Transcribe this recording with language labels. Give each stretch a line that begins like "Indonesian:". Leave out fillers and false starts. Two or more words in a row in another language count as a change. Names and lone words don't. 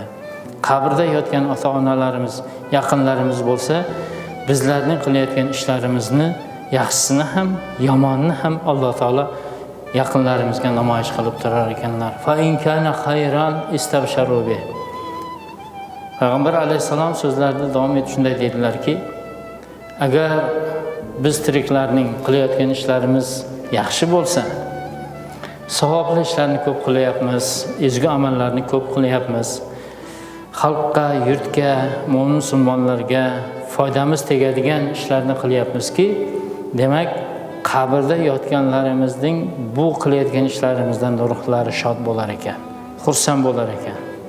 Uzbek: Qabrda yotgan ota-onalarimiz, yaqinlarimiz bo'lsa, bizlarning qilayotgan ishlarimizni, yaxshisini ham, yomonini ham Alloh taolo yaqinlarimizga namoyish qilib turar ekanlar.
Arabic: فإن كان خيرا استبشروا به.
Uzbek: Payg'ambar alayhisalom so'zlarida davom etib shunday dedilarki, agar biz tiriklarning qilayotgan ishlarimiz yaxshi bo'lsa, savobli ishlarni ko'p qilyapmiz, ezgu amallarni ko'p qilyapmiz, xalqqa, yurtga, mo'min musulmonlarga foydamiz tegadigan ishlarni qilyapmizki, demak, qabrda yotganlarimizning bu qilayotgan ishlarimizdan ruhlari shod bo'lar ekan, xursand bo'lar ekan.